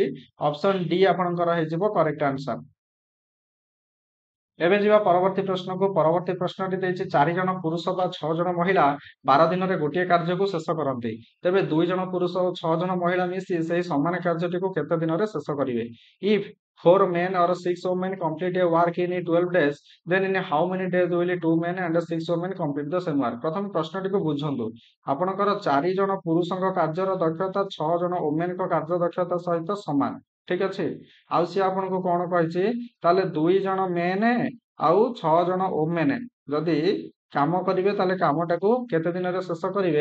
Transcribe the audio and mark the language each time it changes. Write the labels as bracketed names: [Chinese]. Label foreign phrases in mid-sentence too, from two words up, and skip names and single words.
[Odia] ଅପସନ ଡି ଆପଣଙ୍କର ହେଇଯିବ [English] correct answer. [Odia] ଏବେ ଯିବା ପରବର୍ତ୍ତୀ ପ୍ରଶ୍ନକୁ। ପରବର୍ତ୍ତୀ ପ୍ରଶ୍ନଟି ଦେଇଛି 4 ଜଣ ପୁରୁଷ ବା 6 ଜଣ ମହିଳା 12 ଦିନରେ ଗୋଟିଏ କାର୍ଯ୍ୟକୁ ଶେଷ କରନ୍ତି। ତେବେ 2 ଜଣ ପୁରୁଷ ଓ 6 ଜଣ ମହିଳା ମିଶି ସେହି ସମାନ କାର୍ଯ୍ୟଟିକୁ କେତେ ଦିନରେ ଶେଷ କରିବେ? [English] If 4 men or 6 women complete a work in 12 days, then in how many days will 2 men and 6 women complete the same work? [Odia] ପ୍ରଥମେ ପ୍ରଶ୍ନଟିକୁ ବୁଝନ୍ତୁ। ଆପଣଙ୍କର 4 ଜଣ ପୁରୁଷଙ୍କ କାର୍ଯ୍ୟର ଦକ୍ଷତା 6 ଜଣ ଓମେନଙ୍କ କାର୍ଯ୍ୟ ଦକ୍ଷତା ସହିତ ସମାନ। ଠିକ ଅଛି। ଆଉ ସିଏ ଆପଣଙ୍କୁ କଣ କହିଛି? ତାହେଲେ 2 ଜଣ ମେନ୍ ଆଉ 6 ଜଣ ଓମେନ୍ ଯଦି କାମ କରିବେ, ତାହେଲେ କାମଟାକୁ କେତେ ଦିନରେ ଶେଷ କରିବେ?